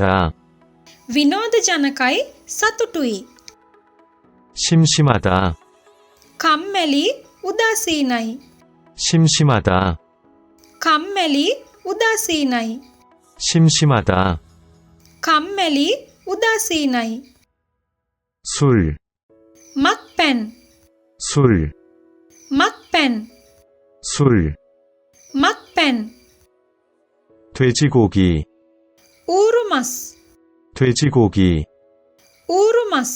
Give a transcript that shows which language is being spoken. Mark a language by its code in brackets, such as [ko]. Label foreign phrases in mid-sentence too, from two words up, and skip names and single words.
[si] විනෝදජනකයි සතුටුයි [ko] 심심하다, [si] කම්මැලි උදාසීනයි [ko] 심심하다, [si] කම්මැලි උදාසීනයි [ko] 심심하다. [si] කම්මැලි උදාසීනයි [ko] 술, [si] මත්පැන් [ko] 술, [si] මත්පැන් [ko] 술. [si] මත්පැන් [ko] 돼지고기, [si] ඌරුමස් [ko] 돼지고기, [si] ඌරුමස්